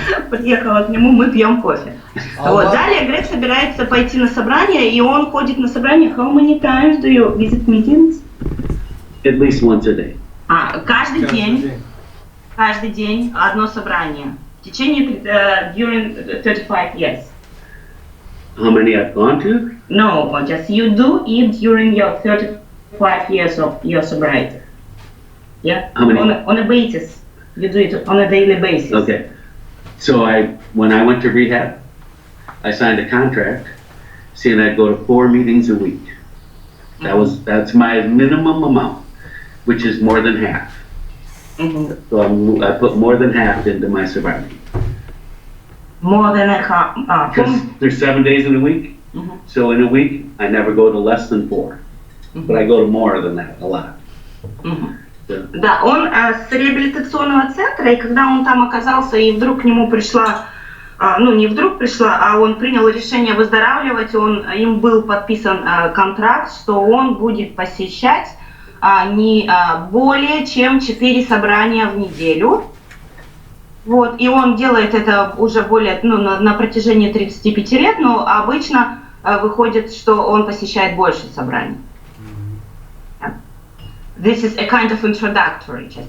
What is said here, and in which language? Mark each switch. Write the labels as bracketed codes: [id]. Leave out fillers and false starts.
[ru] Приехала к нему, мы пьем кофе. Вот. Далее Грег собирается пойти на собрание, и он ходит на собрание. [en] How many times do you visit meetings? At least once a day. [ru] Каждый день одно собрание. В течение [en] during 35 years. How many I've gone to? No, just you do it during your 35 years of your sobriety. Yeah? How many? On a basis. You do it on a daily basis. Okay. So when I went to rehab, I signed a contract saying I'd go to 4 meetings a week. That's my minimum amount, which is more than half. So I put more than half into my sobriety. More than a half. Because there's 7 days in a week. So in a week, I never go to less than 4. But I go to more than that, a lot. [ru] Да, он с реабилитационного центра, и когда он там оказался, и вдруг к нему пришла, ну не вдруг пришла, а он принял решение выздоравливать, им был подписан контракт, что он будет посещать не более чем 4 собрания в неделю. Вот, и он делает это уже более, на протяжении 35 лет, но обычно выходит, что он посещает больше собраний. [en] This is a kind of introductory.